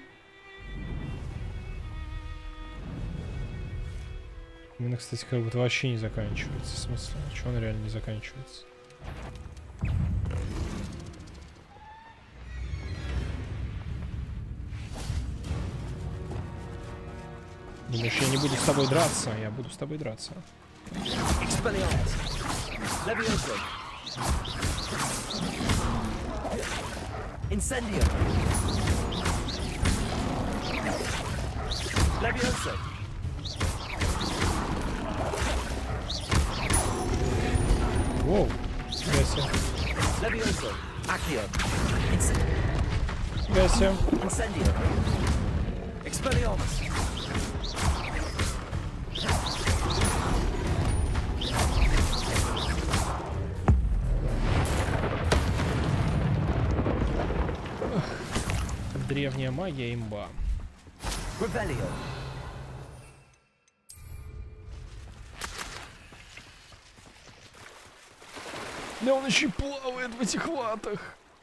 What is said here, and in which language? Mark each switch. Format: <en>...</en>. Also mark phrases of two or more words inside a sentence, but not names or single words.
<ru>У меня, кстати, как будто вообще не заканчивается. В смысле? Чего он реально не заканчивается? Думаешь, я не буду с тобой драться? Я буду с тобой драться.</ru> <en>Incendio. Levioso.</en> <ru>Воу, Гася.</ru> <en>Levioso. Accio.</en> <ru>Гася.</ru> <en>Incendio. Expelliarmus.</en> <ru>Древняя магия имба. Да он еще плавает в этих латах.</ru>